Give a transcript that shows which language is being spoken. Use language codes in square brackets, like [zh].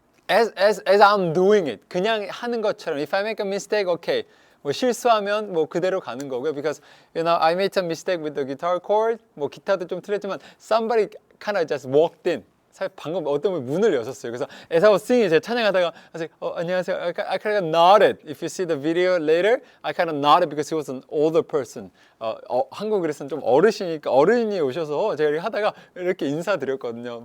[en] As I'm doing it, [ko] 그냥 하는 것처럼. [en] If I make a mistake, okay. [ko] 뭐 실수하면 뭐 그대로 가는 거고요. [en] Because you know I made some mistake with the guitar chord. [ko] 뭐 기타도 좀 틀렸지만 [en] somebody kind of just walked in. [ko] 방금 어떤 분이 문을 여셨어요. 그래서 [en] as I was singing, [ko] 제가 찬양하다가 [en] I was like, [ko] 안녕하세요. [en] I kind of nodded. If you see the video later, I kind of nodded because he was an older person. [ko] 한국에서는 좀 어르시니까 어른이 오셔서 제가 이렇게 하다가 이렇게 인사드렸거든요.